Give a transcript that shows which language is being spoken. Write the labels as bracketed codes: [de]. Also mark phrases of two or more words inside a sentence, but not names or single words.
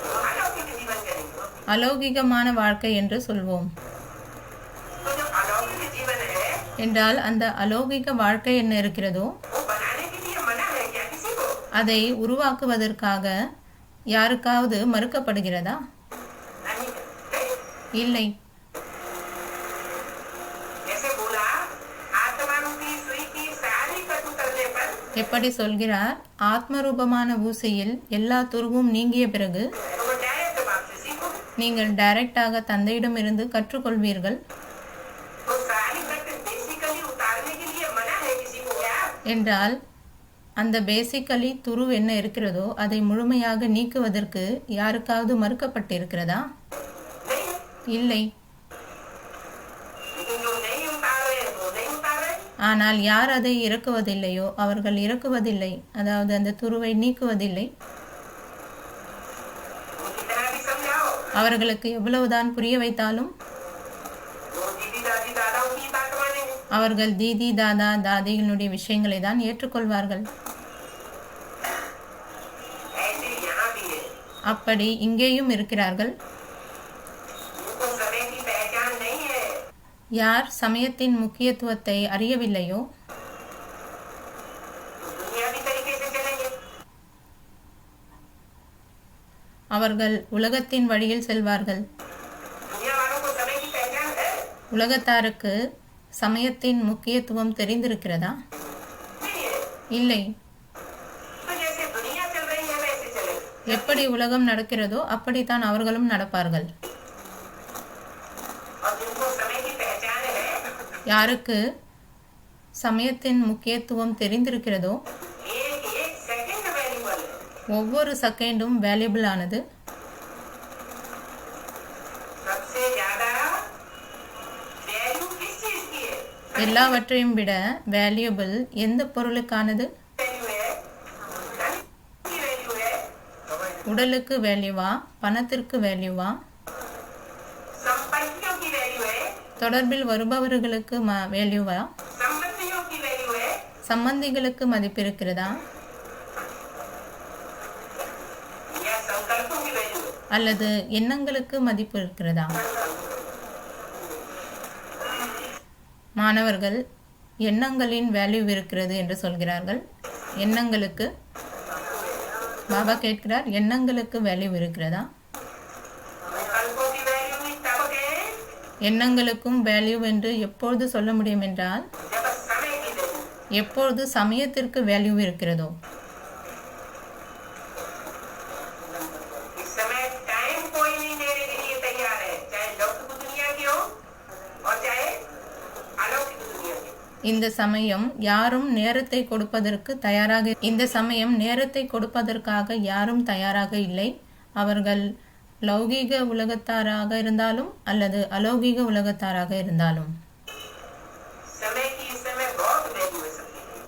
[ta] அலௌகிகமான வாழ்க்கை என்று சொல்வோம். என்றால் அந்த அலௌகிக வாழ்க்கை என்ன இருக்கிறதோ அதை உருவாக்குவதற்காக யாருக்காவது மறுக்கப்படுகிறதா? [hi] नहीं [ta] இல்லை. [hi] जैसे बोला आत्मा रूपी सुई की सारी कट उतरने पर [ta] எப்படி சொல்கிறார்? ஆத்மரூபமான ஊசியில் எல்லா துருவும் நீங்கிய பிறகு [hi] तो वो डायरेक्ट बाप से सीखो। [ta] நீங்கள் டைரக்டாக தந்தையிடமிருந்து கற்றுக்கொள்வீர்கள் [hi] तो सारी कट बेसिकली उतारने के लिए मना है किसी को क्या? [ta] என்றால் அந்த பேசிக்கலி துரு என்ன இருக்கிறதோ அதை முழுமையாக நீக்குவதற்கு யாருக்காவது மறுக்கப்பட்டிருக்கிறதா? [hi] नहीं, [ta] இல்லை. [hi] लेकिन जो नहीं उतार रहे वो नहीं उतार रहे। [ta] ஆனால் யார் அதை இறக்குவதில்லையோ அவர்கள் இறக்குவதில்லை, அதாவது அந்த துருவை நீக்குவதில்லை. [hi] वो कितना भी समझाओ, [ta] அவர்களுக்கு எவ்வளவுதான் புரிய வைத்தாலும் [hi] वो दीदी दादी दादाओं की बात मानेंगे। [ta] அவர்கள் தீதி தாதா தாதிகளுடைய விஷயங்களை தான் ஏற்றுக்கொள்வார்கள். [hi] ऐसे यहाँ भी है, [ta] அப்படி இங்கேயும் இருக்கிறார்கள். [hi] उनको समय की पहचान नहीं है। [ta] யார் சமயத்தின் முக்கியத்துவத்தை அறியவில்லையோ [hi] तो दुनियावी तरीके से चलेंगे। [ta] அவர்கள் உலகத்தின் வழியில் செல்வார்கள். [hi] दुनिया वालों को समय की पहचान है [ta] உலகத்தாருக்கு சமயத்தின் முக்கியத்துவம் தெரிந்திருக்கிறதா? [hi] नहीं है। [ta] இல்லை. [hi] तो जैसे दुनिया चल रही है वैसे चलेंगे। [ta] எப்படி உலகம் நடக்கிறதோ அப்படித்தான் அவர்களும் நடப்பார்கள். [hi] और जिनको समय की पहचान है [ta] யாருக்கு சமயத்தின் முக்கியத்துவம் தெரிந்திருக்கிறதோ [hi] एक एक सेकंड वैल्यूबल है। [ta] ஒவ்வொரு செகண்டும் வேல்யூபிள் ஆனது. [hi] सबसे ज्यादा वैल्यू किस चीज की है? [ta] எல்லாவற்றையும் விட வேல்யூபிள் எந்த பொருளுக்கானது? [hi] वैल्यू है धन की वैल्यू है, [ta] உடலுக்கு வேல்யூவா, பணத்திற்கு வேல்யூவா, [hi] संपत्तियों की वैल्यू है, [ta] தொடர்பில் வருபவர்களுக்கு வேல்யூவா, [hi] संबंधियों की वैल्यू है, [ta] சம்பந்திகளுக்கு மதிப்பு இருக்கிறதா, [hi] या संकल्पों की वैल्यू है? [ta] அல்லது எண்ணங்களுக்கு மதிப்பு இருக்கிறதா? மாணவர்கள் எண்ணங்களின் வேல்யூ இருக்கிறது என்று சொல்கிறார்கள். எண்ணங்களுக்கு பாபா கேட்கிறார், எண்ணங்களுக்கு வேல்யூ இருக்கிறதா? [hi] संकल्पों की वैल्यू भी तब है [ta] எண்ணங்களுக்கும் வேல்யூ என்று எப்பொழுது சொல்ல முடியும் என்றால் [hi] जब समय की वैल्यू। [ta] எப்பொழுது சமயத்திற்கு வேல்யூ இருக்கிறதோ. [hi] इस समय टाइम कोई नहीं देने के लिए तैयार है, चाहे लौकिक दुनिया की हो और चाहे अलौकिक दुनिया की। [ta] இந்த சமயம் யாரும் நேரத்தை கொடுப்பதற்காக யாரும் தயாராக இல்லை. அவர்கள் லௌகீக உலகத்தாராக இருந்தாலும் அல்லது அலௌகீக உலகத்தாராக இருந்தாலும். [hi] समय की इस समय बहुत वैल्यू है सबके लिए।